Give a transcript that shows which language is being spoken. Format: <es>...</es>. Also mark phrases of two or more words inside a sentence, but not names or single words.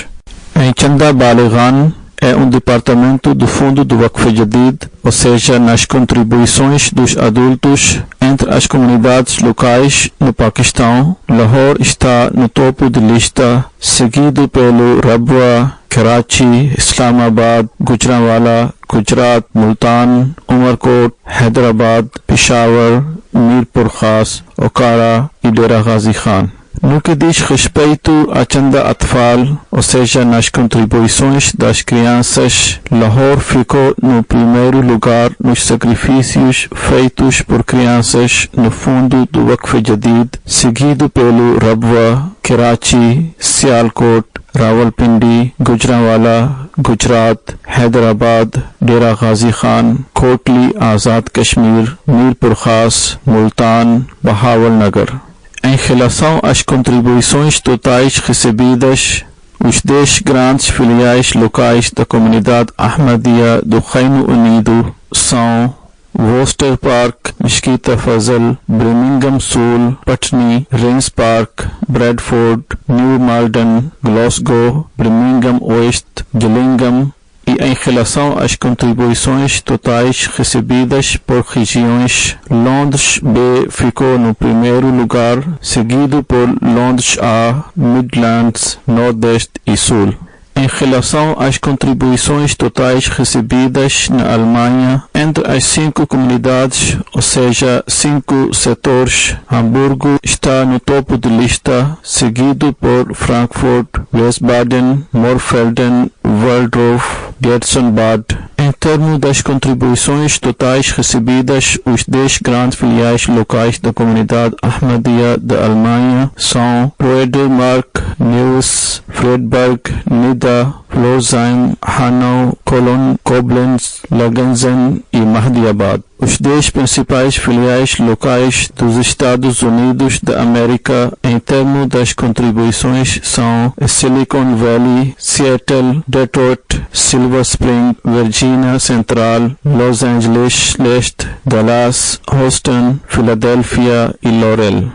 <pt>Em Chanda Balighan é um departamento do fundo do Waqf Jadid, ou seja, nas contribuições dos adultos entre as comunidades locais no Paquistão. Lahore está no topo de lista, seguido pelo Rabwa, Karachi, Islamabad, Gujranwala, Gujarat, Multan, Umarkot, Hyderabad, Peshawar, Mirpur Khas, Okara e Dera Ghazi Khan. No que diz respeito a Chanda Atfal, ou seja, nas contribuições das crianças, Lahore ficou no primeiro lugar nos sacrifícios feitos por crianças no fundo do Waqf Jadid, seguido pelo Rabwa, Karachi, Sialkot, Rawalpindi, Gujranwala, Gujarat, Hyderabad, Dera Ghazi Khan, Kotli, Azad Kashmir, Mirpur Khas, Multan, Bahawalnagar. Em relação às contribuições totais recebidas, os 10 grandes filiais locais da comunidade Ahmadiyya do Reino Unido são Worcester Park, Mesquita Fazal, Birmingham Sul, Putney, Rains Park, Bradford, New Malden, Glasgow, Birmingham West, Gillingham. E em relação às contribuições totais recebidas por regiões, Londres B ficou no primeiro lugar, seguido por Londres A, Midlands, Nordeste e Sul. Em relação às contribuições totais recebidas na Alemanha, entre as 5 comunidades, ou seja, 5 setores, Hamburgo está no topo de lista, seguido por Frankfurt, Wiesbaden, Morfelden, Waldorf, Gerstenbad. Em termos das contribuições totais recebidas, os 10 grandes filiais locais da comunidade Ahmadiyya da Alemanha são Rödermark, Neuss, Friedberg, Nidda, Pforzheim, Hanau, Cologne, Koblenz, Langenzen e Mahdiabad. Os 10 principais filiais locais dos Estados Unidos da América em termos das contribuições são Silicon Valley, Seattle, Detroit, Silver Spring, Virginia Central, Los Angeles Leste, Dallas, Houston, Filadélfia e Laurel.</pt>